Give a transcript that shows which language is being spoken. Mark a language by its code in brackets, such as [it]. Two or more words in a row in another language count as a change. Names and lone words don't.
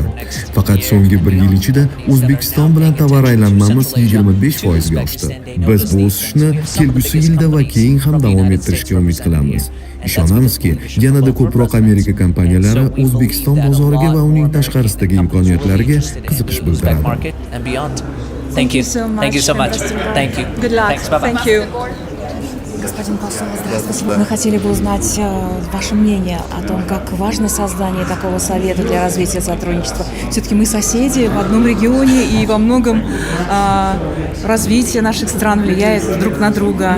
[uz] Faqat so'nggi 1 yil ichida O'zbekiston bilan tovar aylanmamiz 25% ga oshdi. Biz bu o'sishni kelgusi yilda va keyin ham davom ettirishga umid qilamiz. Ishonamizki, yanada ko'proq Amerika kompaniyalari O'zbekiston bozoriga va uning tashqarisidagi imkoniyatlariga qiziqish bildiradi. [en] Thank you. Thank you so much. Thank you. Good luck. Thanks. Bye-bye. Thank you. [ru] Господин посол, здравствуйте. Мы хотели бы узнать ваше мнение о том, как важно создание такого совета для развития сотрудничества. Все-таки мы соседи в одном регионе, и во многом развитие наших стран влияет друг на друга.